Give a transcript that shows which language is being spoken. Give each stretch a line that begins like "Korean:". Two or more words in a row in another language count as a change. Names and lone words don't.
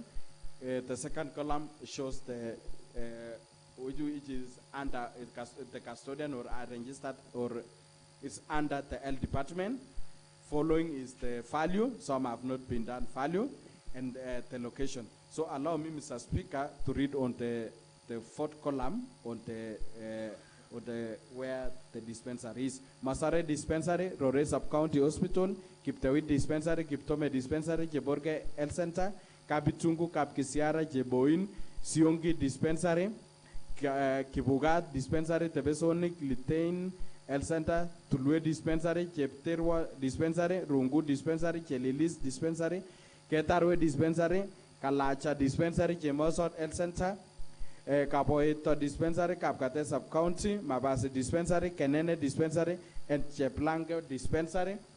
English: The second column shows the which is under the custodian or registered, or it's under the L department. Following is the value. Some have not been done value, and the location. So allow me, Mr. Speaker, to read on the fourth column on the where the dispensary is. Masare Dispensary, Rore Sub-County Hospital, Kiptawit Dispensary, Kiptome Dispensary, Jeborge Health Center, Kabitungu, Kapkisiara, Jeboin, Siongi Dispensary, Kibugat Dispensary, Tebesonik, Litein Health Center, Tulwe Dispensary, Chepterwa Dispensary, Rungu Dispensary, Chelilis Dispensary, Ketarwe Dispensary, Kalacha Dispensary, Chemosot Health Center, Kapoeto Dispensary, Kapkate Sub-County, Mabasi Dispensary, Kenene Dispensary, and Cheplange Dispensary,